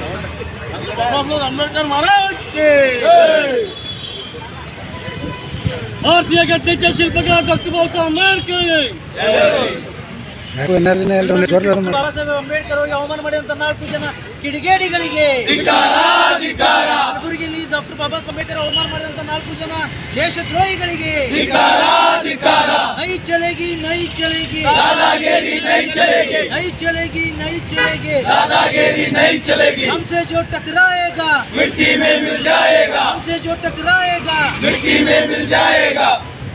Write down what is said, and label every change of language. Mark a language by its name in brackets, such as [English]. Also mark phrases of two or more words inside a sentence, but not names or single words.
[Hindi] अंबेडकर महाराज के [Kannada] ಭಾರತೀಯ ಗಟ್ಟಿച്ച ಶಿಲ್ಪಕಾರ ಡಾಕ್ಟರ್ ಬಾಬಾ ಸಾಹೇಬ್ ಅಂಬೇಡ್ಕರ್ ಬಾಬಾ ಸಾಹೇಬ್ ಅಂಬೇಡ್ಕರ್ ಅವರಿಗೆ ಅವಮಾನ ಮಾಡಿದಂತ 4 ಜನ ಕಿಡಿಗೇಡಿಗಳಿಗೆ ಕಲಬುರಗಿಯಲ್ಲಿ ಡಾಕ್ಟರ್ ಬಾಬಾ ಸಾಹೇಬ್ ಅಂಬೇಡ್ಕರ್ ಅವಮಾನ ಮಾಡಿದಂತ 4 ಜನ ದೇಶದ್ರೋಹಿಗಳಿಗೆ [Hindi] नहीं चलेगी नहीं चलेगी नहीं चलेगी नहीं चलेगी दादागिरी नहीं चलेगी हमसे जो टकराएगा मिट्टी में मिल जाएगा हमसे जो टकराएगा मिट्टी में मिल जाएगा